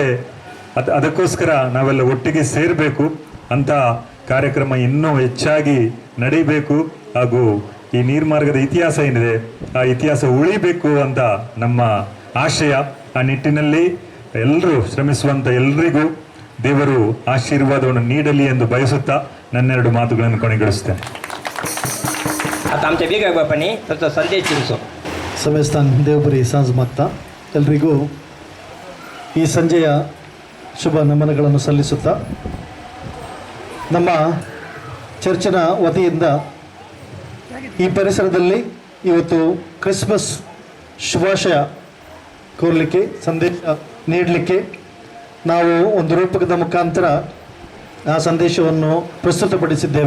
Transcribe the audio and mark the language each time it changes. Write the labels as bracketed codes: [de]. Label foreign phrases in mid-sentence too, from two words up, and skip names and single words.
[kn] ಅದಕ್ಕೋಸ್ಕರ ನಾವೆಲ್ಲ ಒಟ್ಟಿಗೆ ಸೇರಬೇಕು ಅಂತ ಕಾರ್ಯಕ್ರಮ ಇನ್ನೂ ಹೆಚ್ಚಾಗಿ ನಡೀಬೇಕು. ಹಾಗೂ ಈ ನೀರ್ಮಾರ್ಗದ ಇತಿಹಾಸ ಏನಿದೆ ಆ ಇತಿಹಾಸ ಉಳಿಬೇಕು ಅಂತ ನಮ್ಮ ಆಶಯ. ಆ ನಿಟ್ಟಿನಲ್ಲಿ ಎಲ್ಲರೂ ಶ್ರಮಿಸುವಂಥ ಎಲ್ರಿಗೂ ದೇವರು ಆಶೀರ್ವಾದವನ್ನು ನೀಡಲಿ ಎಂದು ಬಯಸುತ್ತಾ ನನ್ನೆರಡು ಮಾತುಗಳನ್ನು ಕೊನೆಗೊಳಿಸ್ತೇನೆ. [mr] आता आमच्या वेगळ्या बापाने त्याचा संदेश चिंचो. [kn] ಸಭೆಸ್ಥಾನ್ ದೇವಪುರಿ ಸಾಂಜ್ ಮಾಗ್ತಾ ಎಲ್ರಿಗೂ ಈ ಸಂಜೆಯ ಶುಭ ನಮನಗಳನ್ನು ಸಲ್ಲಿಸುತ್ತಾ, ನಮ್ಮ ಚರ್ಚಿನ ವತಿಯಿಂದ ಈ ಪರಿಸರದಲ್ಲಿ ಇವತ್ತು ಕ್ರಿಸ್ಮಸ್ ಶುಭಾಶಯ ಕೋರಲಿಕ್ಕೆ, ಸಂದೇಶ ನೀಡಲಿಕ್ಕೆ ನಾವು ಒಂದು ರೂಪಕದ ಮುಖಾಂತರ ಆ ಸಂದೇಶವನ್ನು ಪ್ರಸ್ತುತಪಡಿಸಿದ್ದೇವೆ.